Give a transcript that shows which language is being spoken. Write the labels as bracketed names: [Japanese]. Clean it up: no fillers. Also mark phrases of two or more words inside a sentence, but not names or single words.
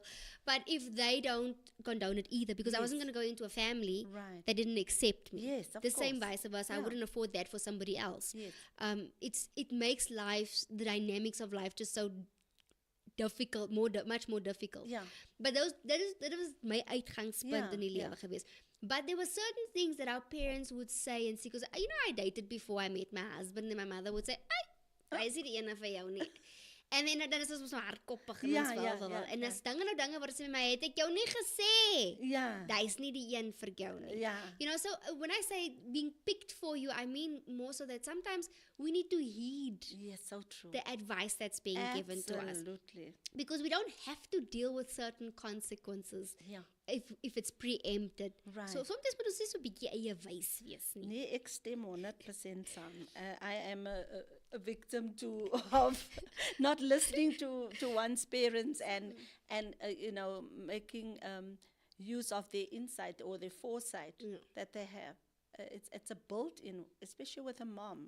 [English] But if they don't condone it either, because I wasn't Yes. going to go into a family Right. that didn't accept me. Yes, of the same course. vice versa. I Yeah. wouldn't afford that for somebody else. Yes. It makes life, the dynamics of life, just so difficult, much more difficult. Yeah. But that was my uitgangspunt Yeah, [Afrikaans] in die lewe [English] yeah. [Afrikaans] geweest. [English] But there were certain things that our parents would say and see, because I dated before I met my husband, and my mother would say, [Afrikaans] "Ai, is die ene vir jou nie." En dan is ons so hardkoppig en Ja, ons ja, wel. ja, En ja. as dinge wat sy vir my het ek jou nie gesê. [English] Yeah. [Afrikaans] Dis nie die een vir jou nie. [English] Yeah. So when I say being picked for you, I mean more so that sometimes we need to heed Yes, so true. the advice that's being given to us, Absolutely. because we don't have to deal with certain consequences Yeah. if it's preempted. Right. [Afrikaans] So soms moet ons net so 'n bietjie eie wys wees nie. Nee, ek stem 100% saam. [English] I am a victim of not listening to one's parents and making use of their insight or their foresight that they have. It's a built-in, especially with a mom,